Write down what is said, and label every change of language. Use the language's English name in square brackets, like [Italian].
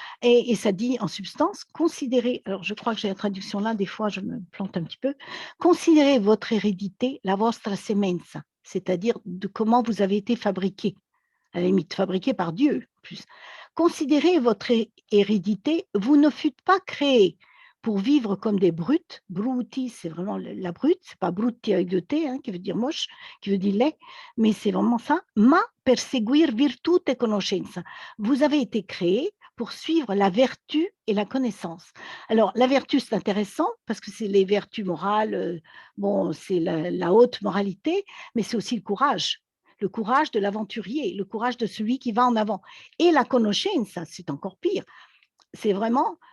[French] Et ça dit en substance, considérez, alors je crois que j'ai la traduction là, des fois je me plante un petit peu, considérez votre hérédité, [Italian] la vostra semenza, [French] c'est-à-dire de comment vous avez été fabriqué, à la limite fabriqué par Dieu. Plus. Considérez votre hérédité, vous ne fûtes pas créés pour vivre comme des brutes. Bruti, c'est vraiment la brute, c'est pas brutti avec deux T, qui veut dire moche, qui veut dire laid, mais c'est vraiment ça. [Italian] Ma perseguir virtute e conoscenza. [French] Vous avez été créés pour suivre la vertu et la connaissance. Alors, la vertu, c'est intéressant parce que c'est les vertus morales, bon, c'est la haute moralité, mais c'est aussi le courage de l'aventurier, le courage de celui qui va en avant. Et la conoscenza, c'est encore pire. C'est vraiment